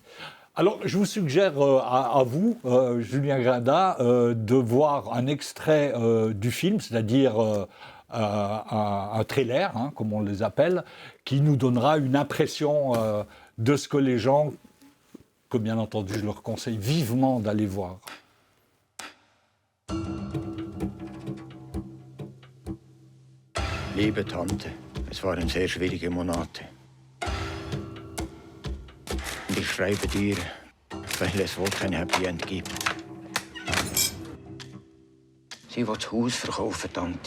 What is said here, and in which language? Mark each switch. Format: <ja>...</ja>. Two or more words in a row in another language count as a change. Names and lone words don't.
<fr>Alors, je vous suggère à vous, Julien Grinda, de voir un extrait du film, c'est-à-dire un trailer, hein, comme on les appelle, qui nous donnera une impression de ce que les gens, que bien entendu je leur conseille vivement d'aller voir.</fr> <de>Liebe Tante, es waren sehr schwierige Monate. Und ich schreibe dir weil es wohl kein</de> <en>Happy End</en> <de>gibt. Sie will das Haus verkaufen, Tante.</de>